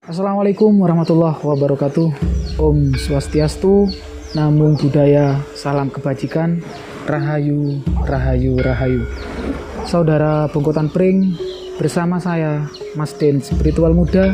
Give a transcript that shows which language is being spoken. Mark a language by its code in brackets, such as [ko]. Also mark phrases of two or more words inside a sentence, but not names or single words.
[ar] السلام عليكم ورحمة الله وبركاته. [sa] Om Swastiastu, [pi] Namo Buddhaya, [id] salam kebajikan, Rahayu, Rahayu, Rahayu. Saudara Bongkotan Pring, bersama saya Mas Den Spiritual Muda.